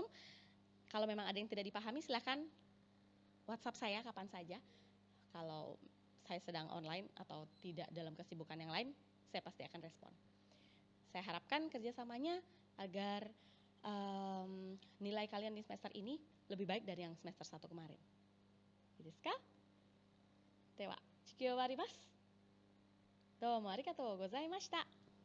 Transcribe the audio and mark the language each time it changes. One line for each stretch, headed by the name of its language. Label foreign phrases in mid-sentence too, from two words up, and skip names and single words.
Indonesian: Kalau memang ada yang tidak dipahami, silahkan WhatsApp saya kapan saja. Kalau saya sedang online atau tidak dalam kesibukan yang lain, saya pasti akan respon. Saya harapkan kerjasamanya agar nilai kalian di semester ini lebih baik dari yang semester 1 kemarin.
Japanese: ですか? では、ちきゅうわります。どうもありがとうございました.